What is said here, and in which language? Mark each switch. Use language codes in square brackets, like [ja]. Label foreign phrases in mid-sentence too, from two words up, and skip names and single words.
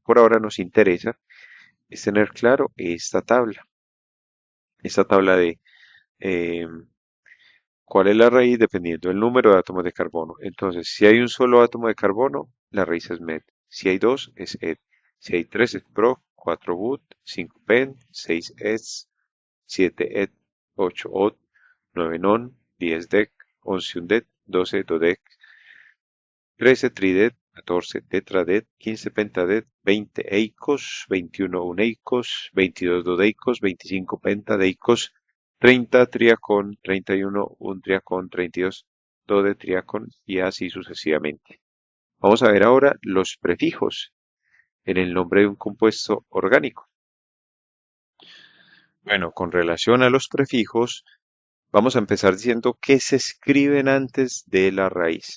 [es] Por ahora nos interesa es tener claro esta tabla de eh, cuál es la raíz dependiendo del número de átomos de carbono. Entonces, si hay un solo átomo de carbono, la raíz es met. Si hay dos, es ed. Si hay tres, es pro. Cuatro but. Cinco pen. Seis es. Siete ed. Ocho od. Nueve non. 10 dec. 11 undet. 12 dodec. 13 tridet. 14 tetradet. 15 pentadet. 20 eicos. 21 uneicos. 22 dodeicos. 25 pentadeicos. 30 triacón, 31 un triacón, 32 dodetriacón y así sucesivamente. Vamos a ver ahora los prefijos en el nombre de un compuesto orgánico. Bueno, con relación a los prefijos, vamos a empezar diciendo que se escriben antes de la raíz.